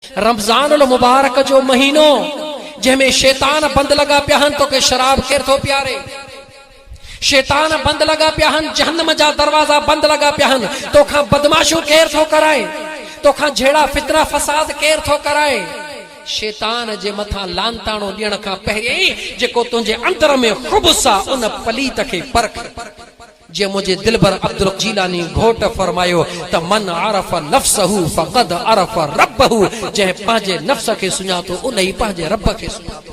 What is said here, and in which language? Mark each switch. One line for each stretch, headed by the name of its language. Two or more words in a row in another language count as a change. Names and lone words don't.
Sindhi: रमजान मुबारक जो महीनो जंहिंमें शैतान बंद लगा पिया आहिनि तोखे शराब केर थो प्यारे, शैतान बंद लगा पिया आहिनि, जहन्नम जा दरवाजा बंद लगा पिया आहिनि, तोखां बदमाशू केर थो कराए, तोखां जहिड़ा फितना फसाद केर थो कराए। शैतान जे मथां लानताणो ॾियण खां पहिरियों जेको तुंहिंजे अंदर में खुबुस आहे उन पलीत खे परख। जे मुझे दिलबर अब्दुल जीलानी घोट फरमायो त
Arabic: من عرف نفسه فقد عرف ربه,
Sindhi: जंहिं पंहिंजे नफ्स खे सुञातो उन ई पंहिंजे रब खे सुञातो।